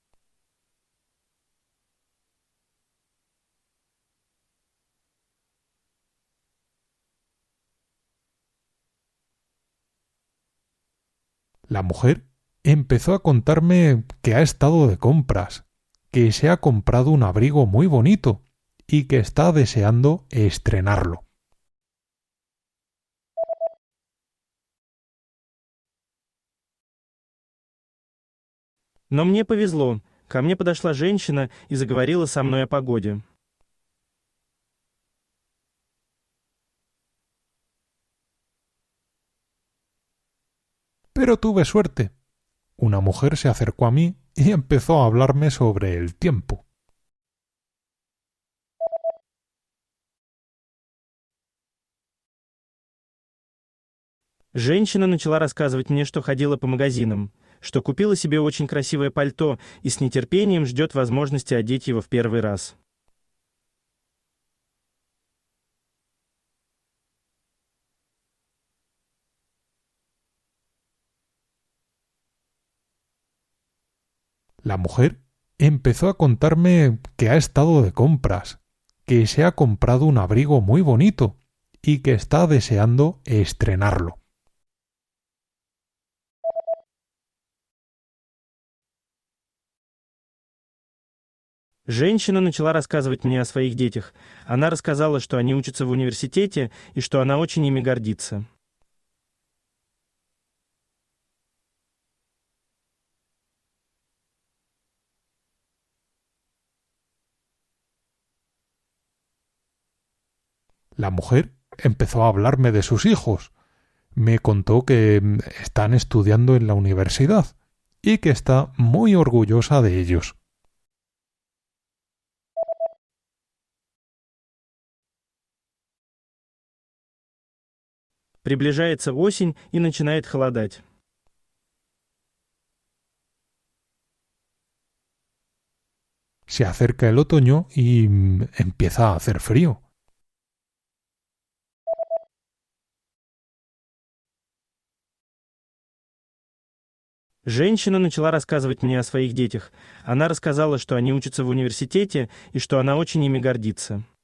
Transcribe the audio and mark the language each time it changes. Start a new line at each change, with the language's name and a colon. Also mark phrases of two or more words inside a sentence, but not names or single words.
Spanish: La mujer empezó a contarme que ha estado de compras, que se ha comprado un abrigo muy bonito y que está deseando estrenarlo.
Russian: Но мне повезло. Ко мне подошла женщина и заговорила со мной о погоде.
Spanish: Pero tuve suerte. Una mujer se acercó a mí y empezó a hablarme sobre el tiempo.
Russian: Женщина начала рассказывать мне, что ходила по магазинам, что купила себе очень красивое пальто и с нетерпением ждет возможности одеть его в первый раз.
Spanish: La mujer empezó a contarme que ha estado de compras, que se ha comprado un abrigo muy bonito y que está deseando estrenarlo.
Russian: Женщина начала рассказывать мне о своих детях. Она рассказала, что они учатся в университете и что она очень ими гордится.
Spanish: La mujer empezó a hablarme de sus hijos. Me contó que están estudiando en la universidad y que está muy orgullosa de ellos.
Russian: Приближается осень и начинает холодать.
Spanish: Se acerca el otoño y empieza a hacer frío.
Russian: Женщина начала рассказывать мне о своих детях. Она рассказала, что они учатся в университете и что она очень ими гордится.